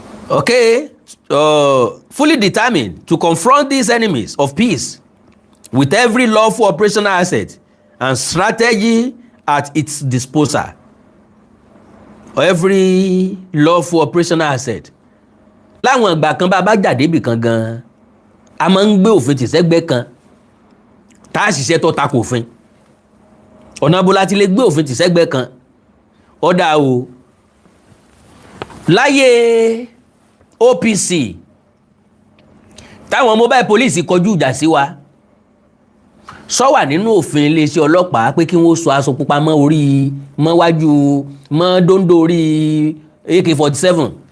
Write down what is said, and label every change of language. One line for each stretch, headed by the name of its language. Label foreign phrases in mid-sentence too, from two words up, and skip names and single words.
English: Okay, uh, fully determined to confront these enemies of peace with every lawful operational asset and strategy at its disposal. Every lawful operational asset.
Yoruba: Láwọn ìgbà kan bá a bá jà débì kan gan-an, a máa ń gbé òfin tì sẹ́gbẹ́ kan, tá a ṣiṣẹ́ tó tako òfin. Ọ̀nà ibo la ti lè gbé òfin tì sẹ́gbẹ́ kan? Ó dá o. Láyé O P C, táwọn
English: mobile police
Yoruba: kọjú ìjà sí wa, sọ wà nínú òfin iléeṣẹ́ ọlọ́pàá pé kí wọ́n so aṣọ pupa mọ́ orí, mọ́ wájú, mọ́ dóńdó orí A K forty-seven?